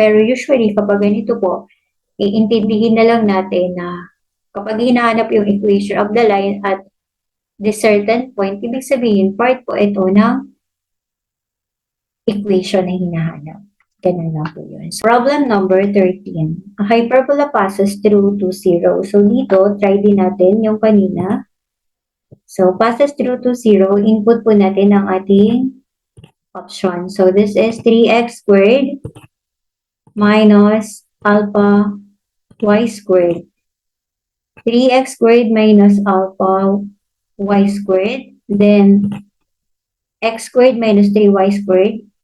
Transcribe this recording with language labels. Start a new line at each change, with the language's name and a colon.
Filipino: Pero usually, kapag ganito po, iintindihin na lang natin na kapag hinahanap yung
English: equation of the line at this certain point,
Filipino: ibig sabihin, part po ito ng equation na hinahanap. Ganun lang po yun.
English: So, problem number 13. A hyperbola passes through to 0. So, dito, try
Filipino: din natin yung kanina.
English: So, passes through to 0.
Filipino: Input po natin ang ating option.
English: So, this is 3x squared minus alpha y squared. 3x squared minus alpha y squared. Then, x squared minus 3y squared.